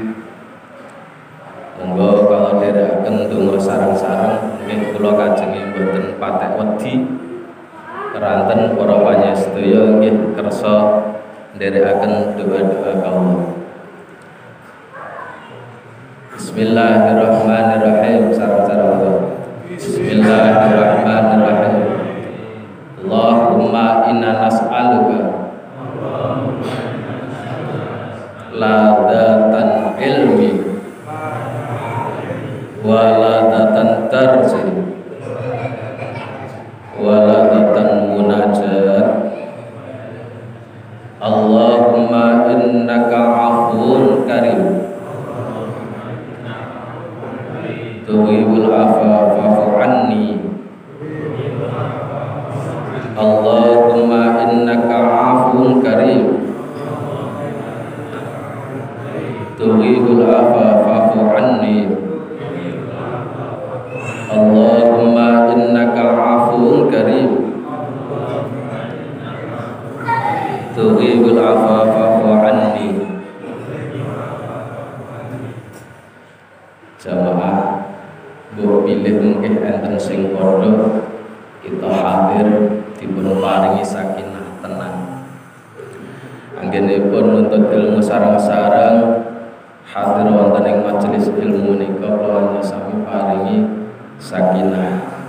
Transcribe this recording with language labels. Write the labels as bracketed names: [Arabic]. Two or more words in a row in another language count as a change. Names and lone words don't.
[Javanese] Monggo kalau dherekaken donga sareng-sareng nggih kula kajengi mboten patek wedi keranten para panjenengan nggih kersa nderekaken doa-doa kawula. [Arabic] بسم الله الرحمن الرحيم. Sareng-sareng بسم الله الرحمن الرحيم. اللهم إنا نسألك لذة العلم ولذة ترضي ولذة المناجاة. اللهم إنك عفو كريم تحب العفو فاعف عني. اللهم إنك عفو كريم تحب العفو فاعف عني. اللهم إنك عفو كريم تحب العفو فاعف عني. [Javanese] Jamaah mbok pilih mungkin enten sing padha kita hadir dipun paringi sakinah tenang. Anggenipun nuntut ilmu sareng-sareng hadir wonten ing majelis ilmu menika kula sami paringi sakinah.